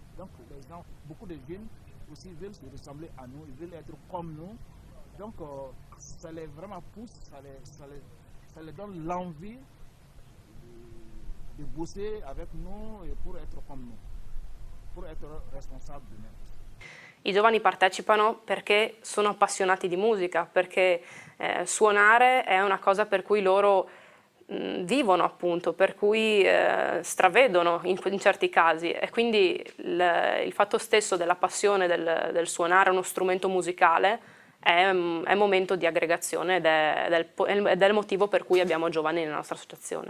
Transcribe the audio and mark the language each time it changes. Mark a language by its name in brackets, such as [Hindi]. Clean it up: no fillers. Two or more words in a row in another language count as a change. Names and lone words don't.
[French] Donc, les gens, beaucoup de jeunes aussi veulent se ressembler à nous, ils veulent être comme nous. Donc, ça les vraiment pousse, ça les donne l'envie de bosser avec nous et pour être comme nous, pour être responsable de nous. [Italian] I giovani partecipano perché sono appassionati di musica, perché suonare è una cosa per cui loro vivono appunto, per cui stravedono in certi casi e quindi il fatto stesso della passione del suonare uno strumento musicale è momento di aggregazione ed è il motivo per cui abbiamo giovani nella nostra associazione.